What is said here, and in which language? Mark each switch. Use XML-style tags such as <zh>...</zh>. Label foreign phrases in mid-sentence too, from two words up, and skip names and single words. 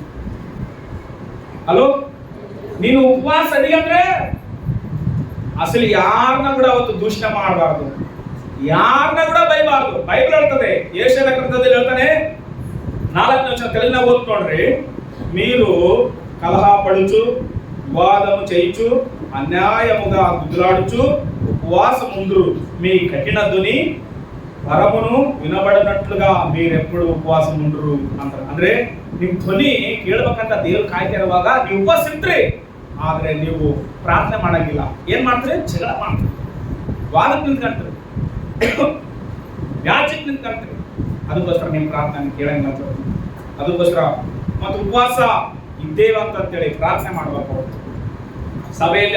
<kn>ಹಲೋ, ನೀನು ಉಪವಾಸ ಅಡಿಗಂದ್ರೆ ಅಸಲಿ ಯಾರನ್ನ ಕೂಡ ಅವತ್ತು ದೂಷಣೆ ಮಾಡಬಾರ್ದು, ಯಾರನ್ನ ಕೂಡ ಬೈಬಾರ್ದು. ಬೈಬಲ್ ಹೇಳ್ತದೆ, ಯೆಶಾಯ ಗ್ರಂಥದಲ್ಲಿ ಹೇಳ್ತಾನೆ, 4ನೇ ವಚನ ತೆಲುಗಿನ ಓದ್ ನೋಡ್ರಿ.</kn> <te>మీరు కలహ పడుచు వివాదము చేయించు అన్యాయముగా గుద్దులాడుచు ఉపవాసం ముందురు మీ కఠిన ధ్వని పరమును వినబడినట్లుగా మీరెప్పుడు ఉపవాసం ఉండరు ಅಂತಾರೆ.</te> <kn>ಅಂದ್ರೆ ನಿಮ್ಮ ಧ್ವನಿ ಕೇಳಬೇಕಂತ ದೇವ್ರು ಕಾಯ್ತಿರುವಾಗ ನೀವು ಉಪವಾಸ ಇರ್ತೀರಿ, ಆದ್ರೆ ನೀವು ಪ್ರಾರ್ಥನೆ ಮಾಡಂಗಿಲ್ಲ. ಏನ್ ಮಾಡ್ತೀರಿ? ಜಗಳ ಮಾಡ್ತೀರಿ, ವಾದಕ್ಕೆ ನಿಂತ್ಕೊಂತೀರಿ, ವ್ಯಾಜ್ಯಕ್ಕೆ ನಿಂತ್ಕೊಂತೀರಿ. ಅದಕ್ಕೋಸ್ಕರ ನಿಮ್ಮ ಪ್ರಾರ್ಥನೆ ಕೇಳಂಗಿಲ್ಲ. ಅದಕ್ಕೋಸ್ಕರ ಮತ್ತು ಉಪವಾಸ ಇದ್ದೇವೆ ಅಂತೇಳಿ ಪ್ರಾರ್ಥನೆ ಮಾಡಬೇಕು ಸಭೆಯಲ್ಲಿ.</kn>